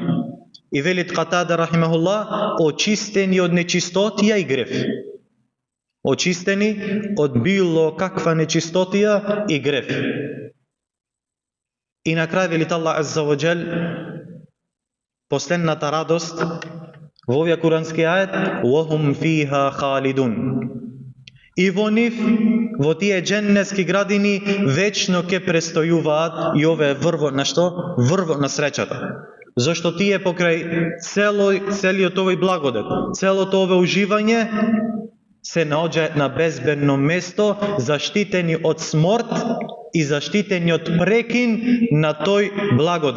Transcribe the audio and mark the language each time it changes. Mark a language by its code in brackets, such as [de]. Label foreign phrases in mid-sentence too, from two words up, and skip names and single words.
[mk] И велит Катада рахимахуллах: очистени од нечистотија и грев. очистени од било каква нечистотија и греф. И на крај велит [ar] الله عز وجل, [mk] последната радост во овој курански ајет, [ar] وَهُمْ فِيهَا خَالِدُونَ. [mk] И во нив, во тие дженнетски градини, вечно ќе престојуваат, и ова е врвот на што? Врвот на среќата. Зашто тие покрај целиот овој благодет, целото овој уживање, се наоѓаат на безбедно место, заштитени од смрт и заштитени од прекин на тој благодет.